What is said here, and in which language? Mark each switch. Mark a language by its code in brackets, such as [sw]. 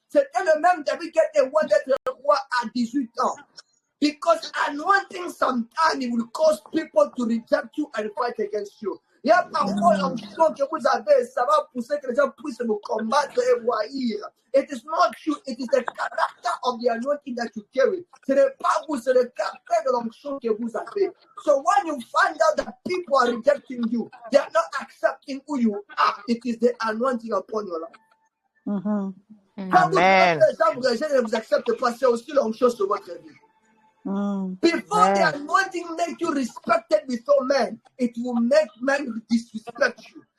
[fr] C'était le même David qui était roi d'être roi à 18 ans. [en] Because anointing sometimes it will cause people to reject you and fight against you. [fr] Il y a parfois l'onction que vous avez, ça va pousser que les gens puissent vous combattre et vous haïr. [en] It is not you, it is the character of the anointing that you carry. [fr] Ce n'est pas vous, c'est le caractère de l'onction que vous avez. [en] So when you find out that people are rejecting you, they are not accepting who you are, it is the anointing upon your life. [fr] Quand vous voyez que les gens vous rejettent et ne vous acceptent pas, c'est aussi l'onction sur votre vie. [en] Before the anointing make you respected before men, it will make men disrespect you.